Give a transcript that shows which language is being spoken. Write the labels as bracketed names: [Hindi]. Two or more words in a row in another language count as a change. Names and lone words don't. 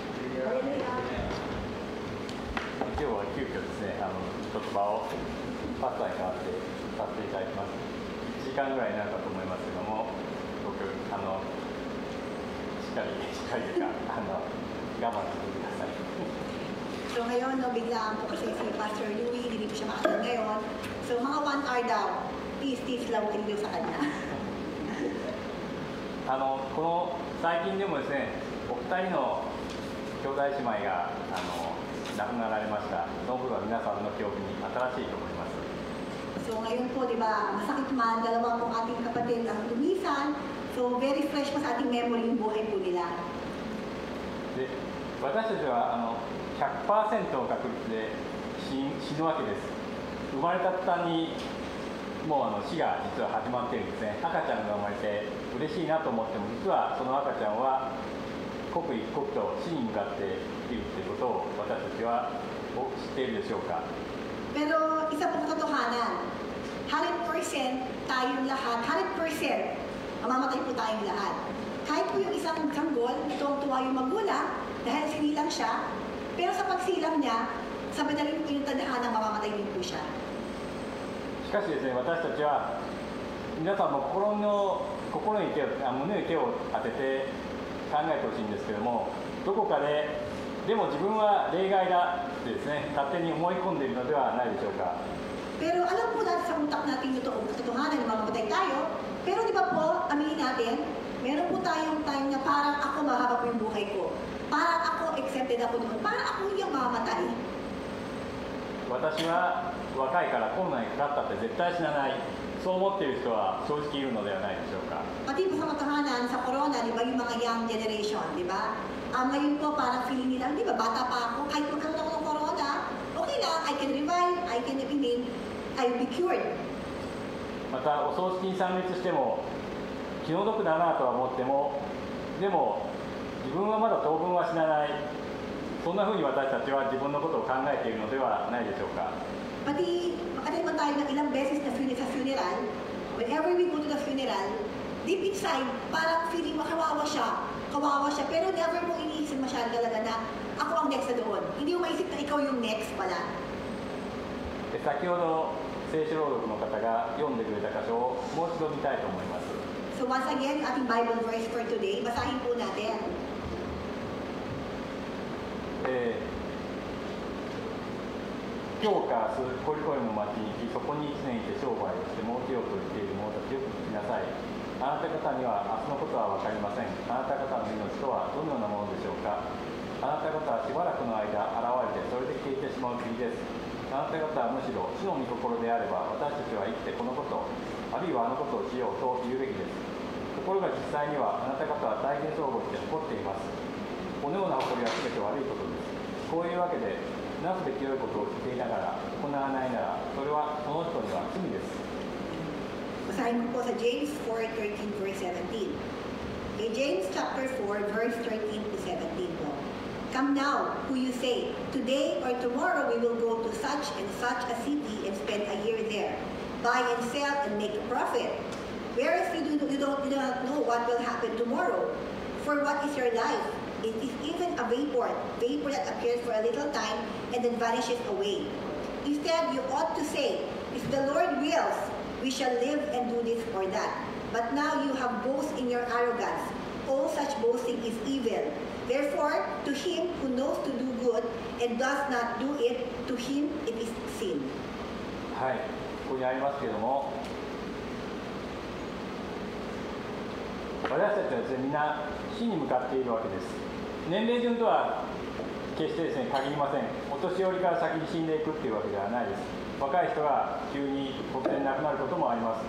[Japanese] 今日は急遽ですね、ちょっと場をパスタに代わってさせていただきます。1時間ぐらいになるかと思いますけども、僕しっかりというか我慢してください。 [Filipino] So ngayon, no, biglaan po kasi si Pastor Louie, hindi po siya makatag ngayon. So mga 1 hour daw, tiis-tiis lang din daw sa kanya. [Japanese] この最近でもですね、お二人の兄弟姉妹が亡くなられました。そのことは皆さんの記憶に新しいと思います。 [Filipino] So ngayon po, di ba, masakit man, dalawa pong ating kapatid ang lumisan. So [English] very fresh [Filipino] pa sa ating memory yung buhay po nila. [Japanese] で、私たちは100% の確率で死ぬわけです。生まれた途端にもう死が実は始まっているんですね。赤ちゃんが生まれて嬉しいなと思っても、実はその赤ちゃんは刻一刻と死に向かっているということを私たちは知っているでしょうか。 [Filipino] Pero isa pong katotohanan, 100% tayong lahat, 100% mamamatay po tayong lahat. Kahit po yung isang sanggol, tuwang-tuwa yung magulang dahil sinilang siya, pero sa pagsilang niya, sabi na rin po yung tadhana mamamatay din po siya. [Japanese] しかしですね、私たちは皆さんも胸に手を当てて考えてほしいんですけども、どこかででも自分は例外だってですね、勝手に思い込んでいるのではないでしょうか。 [Filipino] Pero alam po natin sa utak natin yung katotohanan na mamamatay tayo, pero di ba po, aminin natin, meron po tayong time na parang ako mahaba po yung buhay ko. Parang ako accepted ako doon. Parang ako hindi ang mamamatay. [Japanese] 私は若いからコロナにかかったって絶対死なない、そう思っている人は正直いるのではないでしょうか。 [Filipino] Pati po sa katotohanan, sa corona, di ba yung mga [English] young generation, [Filipino] di ba? Ngayon po parang feeling nila, di ba, bata pa ako, kahit magkaroon ako ng corona, okay lang, [English] I can revive, I can I'll be cured. [Japanese] またお葬式に参列しても気の毒だなとは思っても、でも自分はまだ当分は死なない、そんなふうに私たちは自分のことを考えているのではないでしょうか。 [Filipino] Pati makatay man tayo ng ilang beses na sa funeral, [English] whenever we go to the funeral, deep inside, [Filipino] parang feeling mo kawawa siya, pero never mo iniisip masyado talaga na ako ang next na doon. Hindi mo maisip na ikaw yung next pala. [Japanese] 先ほど聖書朗読の方が読んでくれた箇所をもう一度見たいと思います。 [English] So once again, [Filipino] yung ating [English] Bible verse for today, [Filipino] basahin po natin. [Japanese] 今日か明日、コリコリの町に行き、そこに1年いて商売をして儲けようと言っている者たちよく聞きなさい。あなた方には明日のことは分かりません。あなた方の命とはどのようなものでしょうか。あなた方はしばらくの間現れて、それで消えてしまう霧です。あなた方はむしろ主の御心であれば、私たちは生きてこのこと、あるいはあのことをしようと言うべきです。ところが実際にはあなた方は大変そうして誇っています。このような誇りは全て悪いことです。こういうわけで、 なすべき良いことをしていながら行わないなら、それはその人には罪です。 [Filipino] Basahin ko po sa James 4:13 verse 17. [English] Okay, James chapter 4 verse 13 to 17 po. Come now, who you say, today or tomorrow we will go to such and such a city and spend a year there, buy and sell and make a profit. Whereas you do not know what will happen tomorrow. For what is your life? It is even a vapor that appears for a little time and then vanishes away. Instead, you ought to say, if the Lord wills, we shall live and do this or that. But now you have boast in your arrogance. All such boasting is evil. Therefore, to him who knows to do good and does not do it, to him it is sin. [Japanese] はい、ここにありますけれども、私たちはですね、みんな死に向かっているわけです。年齢順とは決してですね、限りません。お年寄りから先に死んでいくっていうわけではないです。若い人が急に突然亡くなることもあります。